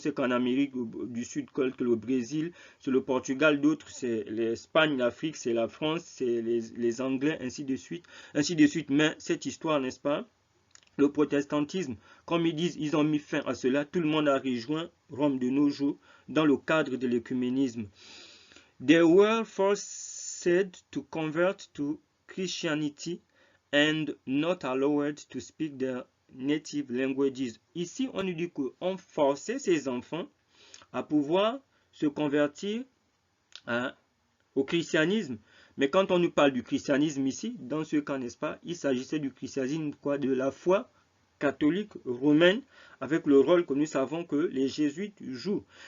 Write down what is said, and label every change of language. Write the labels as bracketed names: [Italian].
[French] On sait qu'en Amérique du Sud, que le Brésil, c'est le Portugal, d'autres c'est l'Espagne, l'Afrique, c'est la France, c'est les Anglais, ainsi de suite, ainsi de suite. Mais cette histoire, n'est-ce pas, le protestantisme, comme ils disent, ils ont mis fin à cela. Tout le monde a rejoint Rome de nos jours dans le cadre de l'écuménisme. [English] They were forced to convert to Christianity and not allowed to speak their native languages. [French] Ici, on nous dit qu'on forçait ces enfants à pouvoir se convertir au christianisme. Mais quand on nous parle du christianisme ici, dans ce cas, n'est-ce pas, il s'agissait du christianisme, quoi, de la foi catholique romaine, avec le rôle que nous savons que les jésuites jouent.